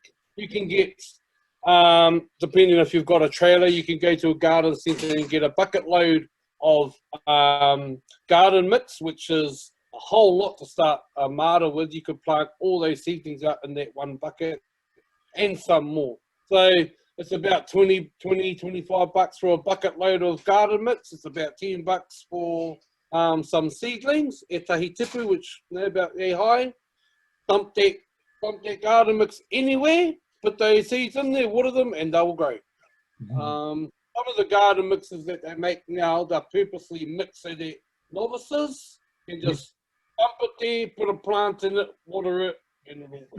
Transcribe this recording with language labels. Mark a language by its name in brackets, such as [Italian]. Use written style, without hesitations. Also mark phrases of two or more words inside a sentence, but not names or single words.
[English] You can get, depending if you've got a trailer, you can go to a garden centre and get a bucket load of garden mix, which is a whole lot to start a Māra with. You could plant all those seedlings out in that one bucket and some more. So it's about $25 for a bucket load of garden mix. It's about $10 for some seedlings, [Māori] e tahi tipu, [English] which they're about there high. Dump that garden mix anywhere, put those seeds in there, water them, and they will grow. Some of the garden mixes that they make now, they're purposely mixed so that novices can just dump it there, put a plant in it, water it, and it'll grow.